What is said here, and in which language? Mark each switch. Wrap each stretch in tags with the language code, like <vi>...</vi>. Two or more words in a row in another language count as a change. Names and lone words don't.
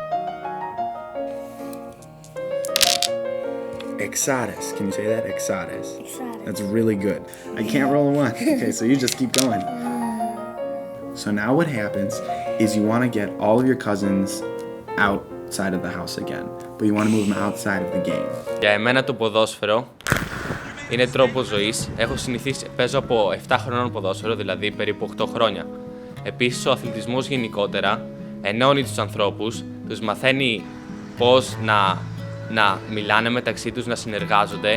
<en>Exodus. Can you say that? Exodus. Exodus. That's really good. I can't roll a one. Okay, so you just keep going. So now what happens is you want to get all of your cousins outside of the house again, but you want to move them outside of the game.</en> <el>Για εμένα το ποδόσφαιρο είναι τρόπος ζωής. Έχω συνηθίσει, παίζω από 7 χρονών ποδόσφαιρο, δηλαδή περίπου 8 χρόνια. Επίσης, ο αθλητισμός γενικότερα ενώνει τους ανθρώπους, τους μαθαίνει πώς να μιλάνε μεταξύ τους, να συνεργάζονται.</el>